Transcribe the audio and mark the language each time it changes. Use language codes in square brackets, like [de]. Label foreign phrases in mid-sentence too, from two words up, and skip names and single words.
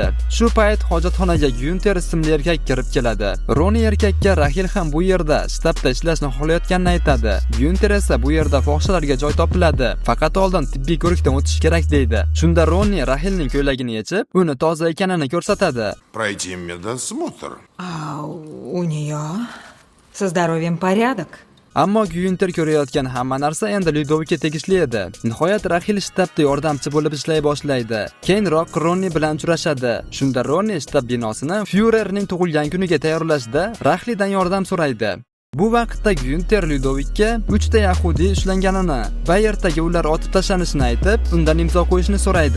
[uz] Shu payt hojatxonaga Günther ismli erkak kirib keladi. Ronni erkakka Rahel ham bu yerda shtabda ishlashni xohlayotganini aytadi. Günther esa bu yerda fohishalarga joy topiladi, faqat oldin tibbiy ko'rikdan o'tish kerak deydi. Shunda Ronni Rahelning ko'ylagini yechib, uni toza ekanini ko'rsatadi. [ru] Пройти медосмотр. А у нее со здоровьем порядок. [uz] Ammo Günther ko'rayotgan hamma narsa endi Ludovikka tegishli edi. Nihoyat Rahel shtabda yordamchi bo'lib ishlay boshlaydi. Keyinroq Ronni bilan uchrashadi. Shunda Ronni shtab binosini Führerning tug'ilgan kuniga tayyorlashda Raheldan yordam so'raydi. Bu vaqtda Günther Ludovikka 3 ta yahudiy ushlanganini va ertaga ular otib tashlanishini aytib, undan imzo qo'yishni so'raydi.